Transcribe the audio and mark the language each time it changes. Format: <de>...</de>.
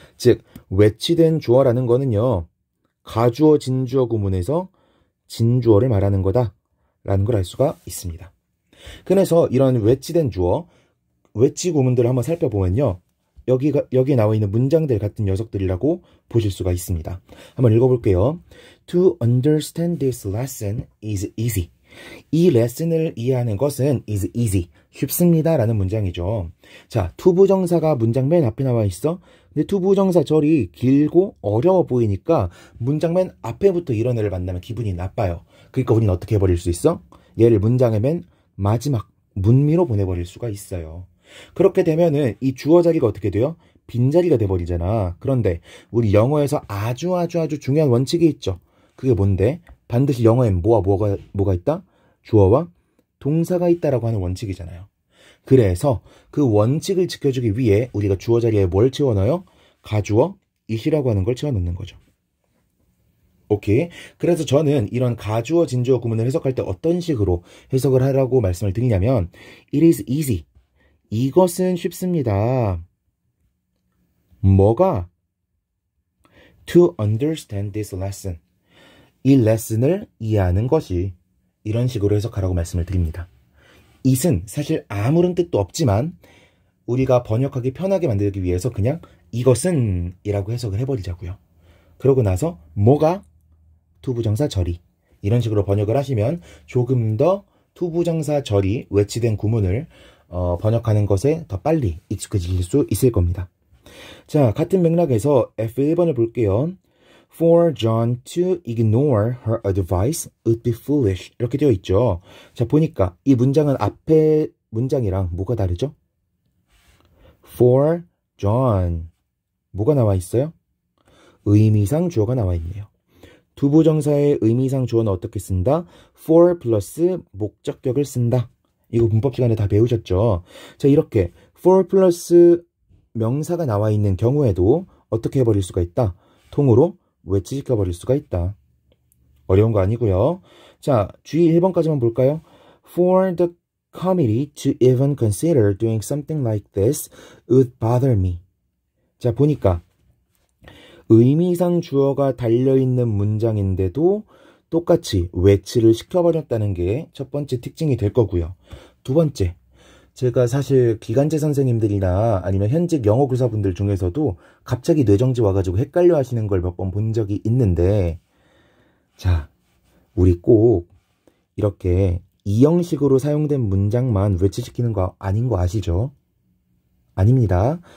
<ko>즉 외치된 주어라는 거는요, 가주어 진주어 구문에서 진주어를 말하는 거다 라는 걸 알 수가 있습니다. 그래서 이런 외치된 주어, 외치 구문들을 한번 살펴보면요, 여기에 나와 있는 문장들 같은 녀석들이라고 보실 수가 있습니다. 한번 읽어볼게요.</ko> <en>To understand this lesson is easy.</en> <ko>이 레슨을 이해하는 것은</ko> <en>is easy.</en> <ko>쉽습니다 라는 문장이죠. 자, 투부정사가 문장 맨 앞에 나와 있어. 근데 투부정사 절이 길고 어려워 보이니까 문장 맨 앞에부터 이런 애를 만나면 기분이 나빠요. 그러니까 우리는 어떻게 해버릴 수 있어? 얘를 문장의 맨 마지막 문미로 보내버릴 수가 있어요. 그렇게 되면은 이 주어 자리가 어떻게 돼요? 빈자리가 돼버리잖아. 그런데 우리 영어에서 아주 중요한 원칙이 있죠. 그게 뭔데? 반드시 영어엔 뭐가 있다? 주어와 동사가 있다라고 하는 원칙이잖아요. 그래서 그 원칙을 지켜주기 위해 우리가 주어 자리에 뭘 채워넣어요? 가주어 it이라고 하는 걸 채워넣는 거죠. 오케이. 그래서 저는 이런 가주어 진주어 구문을 해석할 때 어떤 식으로 해석을 하라고 말씀을 드리냐면</ko> <en>It is easy.</en> <ko>이것은 쉽습니다. 뭐가?</ko> <en>To understand this lesson.</en> <ko>이 레슨을 이해하는 것이, 이런 식으로 해석하라고 말씀을 드립니다. it은 사실 아무런 뜻도 없지만 우리가 번역하기 편하게 만들기 위해서 그냥 이것은 이라고 해석을 해버리자고요. 그러고 나서 뭐가? 투부정사 절이. 이런 식으로 번역을 하시면 조금 더 투부정사 절이 외치된 구문을 번역하는 것에 더 빨리 익숙해질 수 있을 겁니다. 자, 같은 맥락에서 F1번을 볼게요.</ko> <en>For John to ignore her advice would be foolish.</en> <ko>이렇게 되어 있죠. 자, 보니까 이 문장은 앞에 문장이랑 뭐가 다르죠? For John. 뭐가 나와 있어요? 의미상 주어가 나와 있네요. 두부정사의 의미상 주어는 어떻게 쓴다? for 플러스 목적격을 쓴다. 이거 문법 시간에 다 배우셨죠? 자, 이렇게 for 플러스 명사가 나와 있는 경우에도 어떻게 해버릴 수가 있다? 통으로 외치시켜 버릴 수가 있다. 어려운 거 아니고요. 자, 주의 1번까지만 볼까요?</ko> <en>For the committee to even consider doing something like this would bother me.</en> <ko>자, 보니까 의미상 주어가 달려있는 문장인데도 똑같이 외치를 시켜버렸다는 게 첫 번째 특징이 될 거고요. 두 번째, 제가 사실 기간제 선생님들이나 아니면 현직 영어 교사분들 중에서도 갑자기 뇌정지 와가지고 헷갈려 하시는 걸 몇 번 본 적이 있는데, 자, 우리 꼭 이렇게 이 형식으로 사용된 문장만 외치시키는 거 아닌 거 아시죠? 아닙니다.</ko>